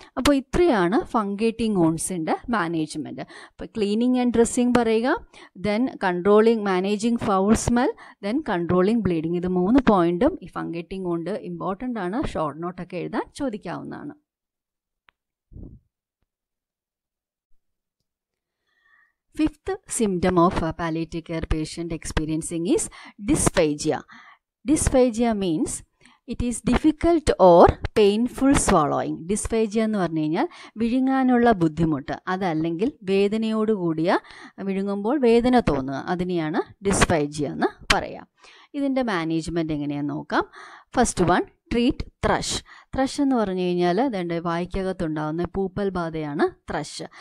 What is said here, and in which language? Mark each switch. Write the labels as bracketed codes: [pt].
[ml] അപ്പോൾ ഇത്രയാണ് ഫംഗേറ്റിംഗ് വൂണ്ട്സിൻ്റെ മാനേജ്മെൻറ്റ്. [en] അപ്പോൾ cleaning and dressing പറയുക, then managing foul smell, then controlling bleeding. [ml] ഇത് 3 പോയിന്റും ഈ ഫംഗേറ്റിംഗ് വൂണ്ട് ഇമ്പോർട്ടൻ്റ് ആണ്. ഷോർട്ട് നോട്ടൊക്കെ എഴുതാൻ ചോദിക്കാവുന്നതാണ്. [en] Fifth symptom of a palliative care patient experiencing is dysphagia. Dysphagia means it is difficult or painful swallowing. [ml] Dysphagia എന്ന് പറഞ്ഞു കഴിഞ്ഞാൽ വിഴുങ്ങാനുള്ള ബുദ്ധിമുട്ട്, അതല്ലെങ്കിൽ വേദനയോടുകൂടിയ വിഴുങ്ങുമ്പോൾ വേദന തോന്നുക, അതിനെയാണ് ഡിസ്ഫേജിയ എന്ന് പറയാം. ഇതിൻ്റെ മാനേജ്മെൻറ്റ് എങ്ങനെയാണെന്ന് നോക്കാം. [en] First one, treat thrush. [ml] Thrush എന്ന് പറഞ്ഞു കഴിഞ്ഞാൽ അതുകൊണ്ട് വായ്ക്കകത്തുണ്ടാകുന്ന പൂപ്പൽ ബാധയാണ് ത്രഷ്.